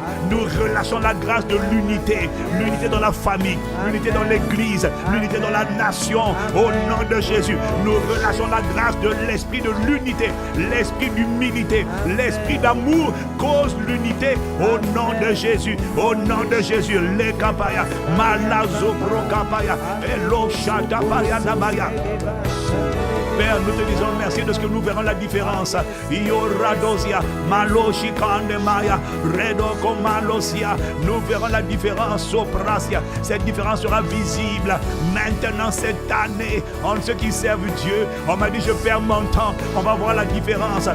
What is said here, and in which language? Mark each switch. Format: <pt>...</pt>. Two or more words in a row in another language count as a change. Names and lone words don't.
<fr>Nous relâchons la grâce de l'unité, l'unité dans la famille, l'unité dans l'église, l'unité dans la nation. Au nom de Jésus, nous relâchons la grâce de l'esprit de l'unité, l'esprit d'humilité, l'esprit d'amour cause l'unité. Au nom de Jésus, au nom de Jésus, les kapaya, malazo pro kapaya, elo shatapaya nabaya. Père, nous te disons merci de ce que nous verrons la différence. Ioradosia, Maloshi Kandemaya, Redo Komalosia. Nous verrons la différence, Soprasia. Cette différence sera visible maintenant cette année. En ceux qui servent Dieu, on m'a dit je perds mon temps. On va voir la différence.</fr>